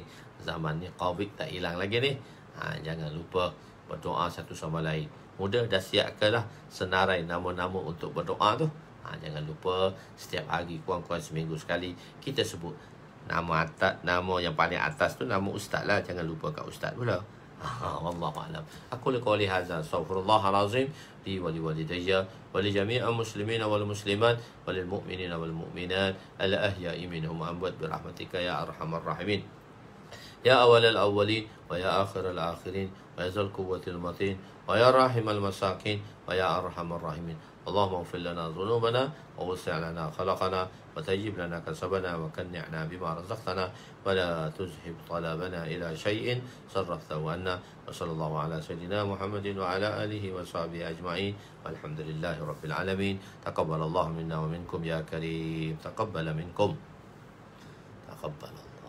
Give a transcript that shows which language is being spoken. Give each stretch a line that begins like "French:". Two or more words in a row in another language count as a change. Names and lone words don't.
Malay: Zaman ni COVID tak hilang lagi ni. Jangan lupa berdoa satu sama lain. Mudah dah siapkanlah senarai nama-nama untuk berdoa tu. Jangan lupa setiap hari kurang-kurang seminggu sekali kita sebut nama atas, nama yang paling atas tu nama ustaz lah. Jangan lupa kat ustaz pula.
Arabic: والله أعلم. أقول قولي هذا، أستغفر الله العظيم لي ولوالدي ولجميع المسلمين والمسلمات وللمؤمنين والمؤمنات الأحياء منهم الأموات برحمتك يا أرحم الراحمين. يا أول الأولين ويا آخر الآخرين ويا ذا القوة المتين ويا راحم المساكين ويا أرحم الراحمين. اللهم اغفر لنا ذنوبنا ووسع لنا خلقنا وطيب لنا كسبنا وقنعنا بما رزقتنا ولا تذهب طلبنا إلى شيء صرفته عنا. وصلى الله على سيدنا محمد وعلى آله وصحبه أجمعين. والحمد لله رب العالمين. تقبل الله منا ومنكم يا كريم. تقبل منكم. تقبل.